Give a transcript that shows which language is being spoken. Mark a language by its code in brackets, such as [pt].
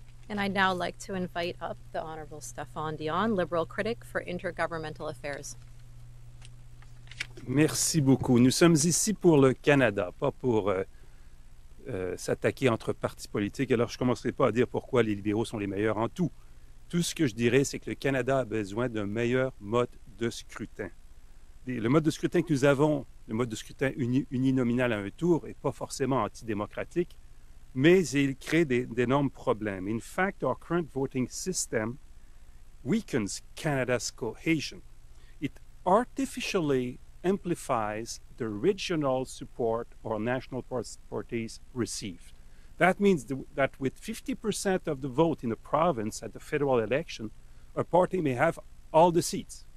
[en] And I'd now like to invite up the Honorable Stéphane Dion, Liberal critic for Intergovernmental Affairs. [fr] Merci beaucoup. Nous sommes ici pour le Canada, pas pour s'attaquer entre partis politiques. Alors, je ne commencerai pas à dire pourquoi les libéraux sont les meilleurs en tout. Tout ce que je dirais, c'est que le Canada a besoin d'un meilleur mode de scrutin. Le mode de scrutin que nous avons, le mode de scrutin uninominal à un tour, n'est pas forcément antidémocratique, mais il crée d'énormes problèmes. [en] In fact, our current voting system weakens Canada's cohesion. It artificially amplifies the regional support our national parties receive. That means that with 50% of the vote in a province at the federal election, a party may have all the seats.